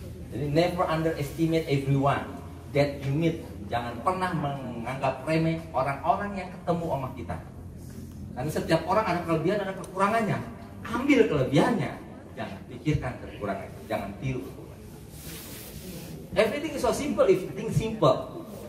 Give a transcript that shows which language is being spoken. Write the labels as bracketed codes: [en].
[id] Jadi [en] never underestimate everyone that you meet. [id] Jangan pernah menganggap remeh orang-orang yang ketemu sama kita. Karena setiap orang ada kelebihan, ada kekurangannya. Ambil kelebihannya, jangan pikirkan kekurangannya, jangan tiru kekurangannya. [en] Everything is so simple if you think simple.